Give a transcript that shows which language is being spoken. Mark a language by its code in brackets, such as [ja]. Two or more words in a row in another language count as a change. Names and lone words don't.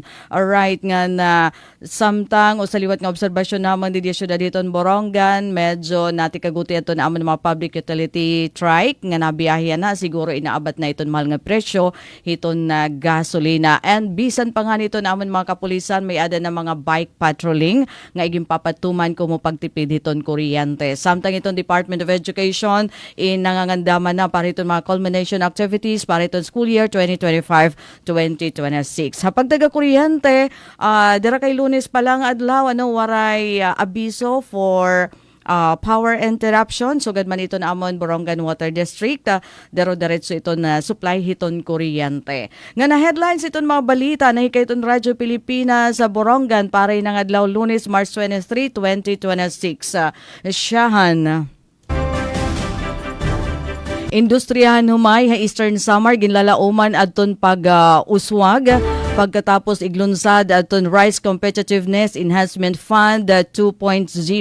[war] Alright nga na samtang usaliwat nga obserbasyon naman di syudad iton Borongan medyo nati kaguti ato na amon mga [en] public utility trike [war] nga nabiyahe na siguro inaabat na iton mahal nga presyo hiton na gasolina and bisan pa nga nito na amon mga kapulisan may ada na mga [en] bike patrolling [war] nga iging papatuman kumo pagtipid hiton kuryente. Samtang iton Department of Education nangangandaman na para iton mga [en] culmination activities [war] para iton [en] school year 2025-2026. [war] Sa pagdaga kuryente, dira kay Lunes pa lang adlaw waray abiso [en] for power interruption. [war] So man ito na amon Borongan Water District. Dero-diretso ito na supply hiton kuryente. Nga na headlines iton mga balita na hikay iton Radyo Pilipinas sa Borongan para ng adlaw Lunes, March 23, 2026. Siyahan. Industriyahan humay ha Eastern Samar ginlalauman adton pag-uswag pagkatapos iglunsad adton Rice Competitiveness Enhancement Fund 2.0.